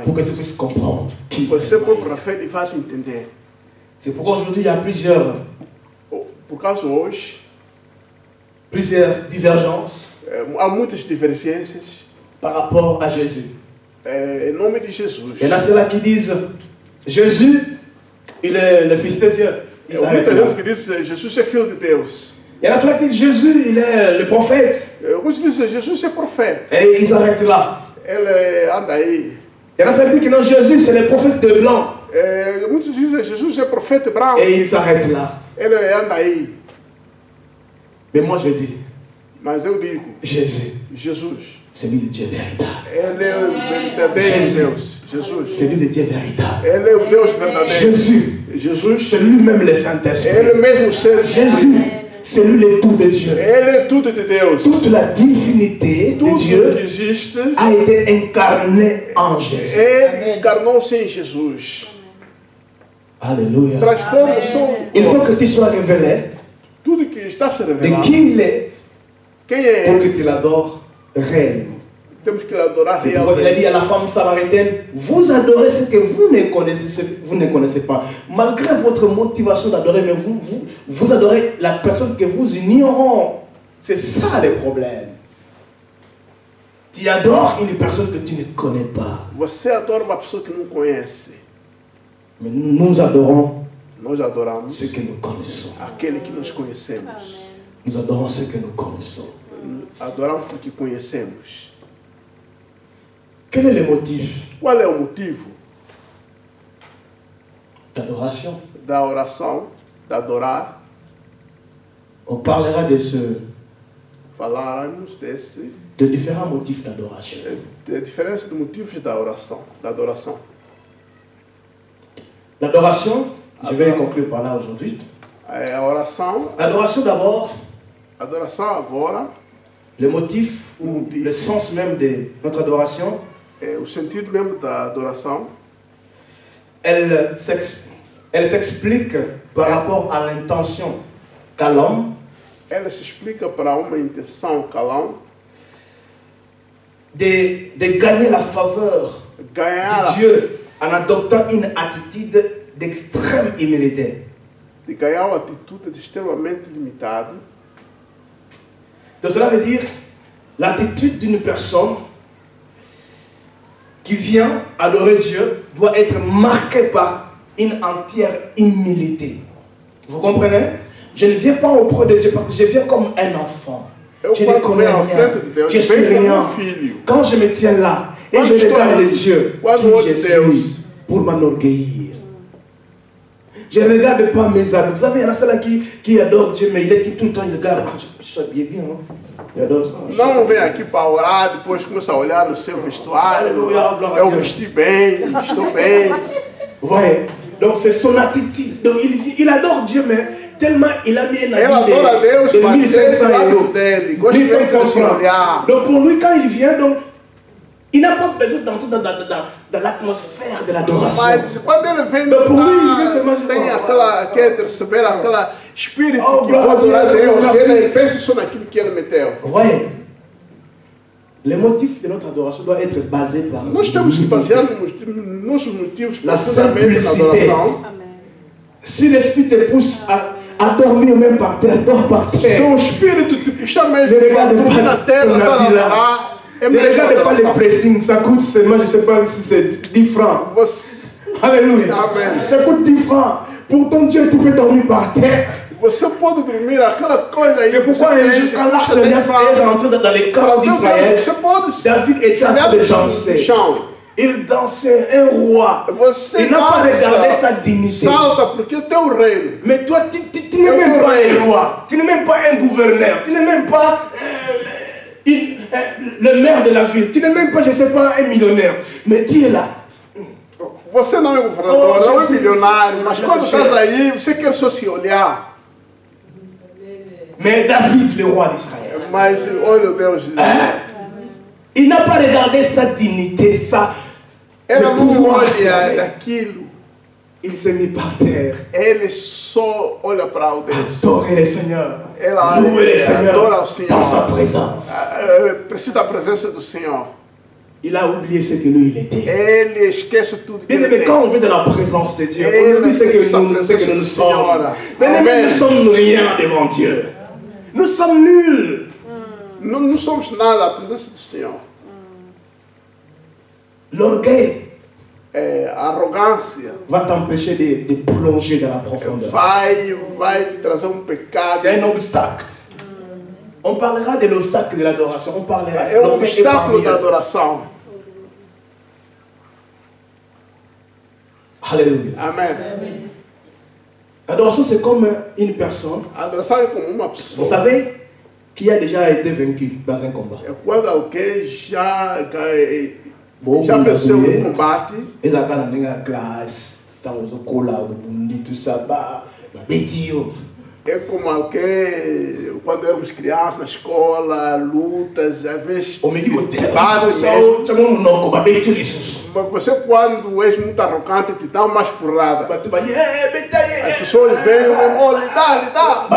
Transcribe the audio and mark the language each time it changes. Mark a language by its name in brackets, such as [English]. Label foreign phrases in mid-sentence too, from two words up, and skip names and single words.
[French] pour que tu [Portuguese] isso. [French] puisses comprendre qui [Portuguese] Você [French] réellement [Portuguese] próprio [French] il est. [Portuguese] refere e faz entender. [French] C'est pourquoi aujourd'hui il y a [Portuguese] Por causa hoje, [French] plusieurs divergences [Portuguese] há muitas divergências [French] par rapport à Jésus. [Portuguese] em nome de Jesus. [French] Il y en a ceux-là qui disent Jésus, il est le Fils de Dieu. Ils s'arrêtent [Portuguese] Muita [French] là. [Portuguese] gente que diz Jesus é filho de Deus. [French] Il y en a ceux qui disent Jésus, il est le prophète. [Portuguese] Alguns dizem Jesus é profeta. [French] Et ils s'arrêtent là. [Portuguese] Ele anda aí. [French] Il y en a ceux qui disent que non, Jésus, c'est le prophète de blanc. [Portuguese] Muitos dizem Jesus é profeta branco. [French] Et ils s'arrêtent là. [Portuguese] Ele anda aí. [French] Mais moi je dis, [Portuguese] Mas eu digo, [French] Jésus, [Portuguese] Jesus, [French] c'est lui le Dieu véritable. [Portuguese] ele é o verdadeiro Jesus. Deus. Jesus. [French] C'est lui le Dieu véritable. [Portuguese] Ele é o Deus verdadeiro. [French] Jésus, [Portuguese] Jesus, [French] c'est lui-même le Saint-Esprit. [Portuguese] ele mesmo ser [French] Jésus, c'est lui le tout de Dieu. [Portuguese] Ele é tudo de Deus. [French] Toute la divinité de [Portuguese] Tudo que [French] Dieu [Portuguese] existe, [French] a été incarnée en Jésus. [Portuguese] ele encarnou-se em Jesus. [French] Alléluia. [Portuguese] Transforma o seu [French] Il faut que tu sois révélé [Portuguese] tudo que está se [French] de [Portuguese] revelando. [French] qui il est [Portuguese] Quem [French] pour [Portuguese] é? [French] que tu l'adores réellement. [Portuguese] Temos que adorar [French] C'est pourquoi il a dit [Portuguese] realmente. [French] à la femme samaritaine, vous adorez ce que vous ne connaissez pas. Malgré votre motivation d'adorer, mais vous adorez la personne que vous ignorez. C'est ça le problème. Tu adores une personne que tu ne connais pas. [Portuguese] Você adora uma pessoa que não conhece. [French] Mais nous adorons [Portuguese] Nós adoramos [French] ce que nous connaissons. [Portuguese] aquele que nós conhecemos. [French] Nous adorons ce que nous connaissons. [Portuguese] Adoramos porque conhecemos. [French] Quel est le motif [Portuguese] Qual é o motivo [French] d'adoration? [Portuguese] da oração, da adorar? [French] On parlera [Portuguese] Falarmos [French] de différents motifs d'adoration. [Portuguese] de diferença de motivos da oração, da adoração. [French] L'adoration, je vais conclure par là aujourd'hui. [Portuguese] A oração, [French] L'adoration d'abord, [Portuguese] adoração agora, [French] le motif ou le sens même de notre adoration, [Portuguese] o sentido mesmo da adoração, [French] elle s'explique par rapport à l'intention qu'a l'homme [Portuguese] ela se explica para uma intenção calão, [French] de gagner la faveur [Portuguese] ganhar, [French] de Dieu en adoptant une attitude d'extrême humilité. [Portuguese] de ganhar uma atitude extremamente limitada. [French] Donc cela veut dire l'attitude d'une personne qui vient adorer Dieu doit être marquée par une entière humilité. Vous comprenez? Je ne viens pas auprès de Dieu parce que je viens comme un enfant. Je ne connais rien. Je suis rien. Quand je me tiens là et je regarde Dieu, qui je suis pour m'enorgueillir. Je ne regarde pas mes amis. Vous savez, il y en a ceux-là qui adorent Dieu, mais il est tout le temps, il regarde. Ah, je suis habillé bien. Hein? Il adore. [Portuguese] Não vem aqui para orar, depois começa a olhar no seu vestuário. Aleluia, glória a Eu Deus. vesti bem, estou bem. [French] Vous voyez? Donc c'est son attitude. Donc il adore Dieu, mais tellement il a mis un [Portuguese] Ela [French] habit [Portuguese] adora Deus, [French] de [Portuguese] mas [French] 1500 [Portuguese] ele lado [French] euros. [Portuguese] dele, gosta de [French] 1500 [Portuguese] se [French] francs. [Portuguese] olhar. [French] Donc pour lui, quand il vient, donc, il n'a pas besoin d'entrer dans l'atmosphère de l'adoration. [Portuguese] Mas quando ele vem, Mas por mim, vê se mais tem uma- aquela, quer receber aquela espírito Oh, que glória a vai adorar Deus, Deus, glória a ele Deus. pensa só naquilo que ele meteu. [French] Vous voyez? Le motif de notre adoration doit être basé par [Portuguese] Nós temos que basear nos nossos motivos [French] La [Portuguese] profundamente na [French] simplicité. [Portuguese] adoração. [French] Si l'esprit te pousse à dormir même par terre, dors par [Portuguese] Se [French] terre. [Portuguese] o espírito te puxar mesmo [French] Ne [Portuguese] para [French] regarde [Portuguese] dormir [French] pas [Portuguese] na terra, [French] ton [Portuguese] para [French] habit là. [Portuguese] adorar, é [French] Ne [Portuguese] mesmo [French] regardez pas les [Portuguese] adoração. [French] pressings, ça coûte seulement, je ne sais pas si c'est 10 francs. [Portuguese] Você, [French] Alléluia. Amen. Ça coûte 10 francs. Pour ton Dieu, tu peux dormir par terre. [Portuguese] você pode dormir aquela coisa aí. [French] C'est pourquoi un jour, quand l'arche de l'Alliance est rentrée dans les camps d'Israël, [Portuguese] Você pode [French] David était en train de danser. [Portuguese] chão. [French] Il dansait un roi. [Portuguese] Você [French] Il n'a pas regardé sa dignité. [Portuguese] salta porque o teu reino. [French] Mais toi, tu n'es même pas un roi. Tu n'es même pas un gouverneur. Tu n'es même pas le maire de la ville. Tu n'es même pas, je ne sais pas, un millionnaire. Mais tu es là. [Portuguese] Você não é governador, Oh, não é Jesus. milionário, mas Jesus. quando estás aí, você quer só se olhar. [French] Mais David, le roi d'Israël, [Portuguese] Mas olha o Deus. [French] il n'a pas regardé sa dignité, [Portuguese] Ela [French] le [Portuguese] não [French] pouvoir. [Portuguese] olha daquilo. [French] Il s'est mis par terre. [Portuguese] Ele só olha para o Deus. [French] Adorer le Seigneur. [Portuguese] Ela [French] Louer le [Portuguese] adora [French] Seigneur [Portuguese] o Senhor. [French] dans sa présence. [Portuguese] Precisa da presença do Senhor. [French] Il a oublié ce que lui il était. [Portuguese] Ele esquece tudo que [French] Bien [Portuguese] ele [French] aimé, [Portuguese] tem. [French] quand on vient de la présence de Dieu, Et on oublie ce que sa nous présence sommes. Seigneur. Bien aimé, Amen. nous sommes rien devant Dieu. Nous sommes nuls. [Portuguese] Não somos nada à presença do Senhor. [French] L'orgueil [Portuguese] arrogância [French] va t'empêcher de plonger dans la profondeur. [Portuguese] vai te trazer pecado. [French] C'est un obstacle. On parlera de l'obstacle de l'adoration. On parlera [Portuguese] É obstáculo da adoração. [French] Alléluia. [Portuguese] Amém. [French] L'adoration, c'est comme une personne. [Portuguese] A adoração é como uma pessoa. [French] Vous savez qui a déjà été vaincu dans un combat. [Portuguese] É quando alguém já venceu um combate. [French] Ils ont la classe, tout ça, [Portuguese] É como alguém, quando éramos crianças na escola, lutas, às vezes. Mas você, quando és muito arrogante, te dá umas porradas. As pessoas veem, olha, lhe dá.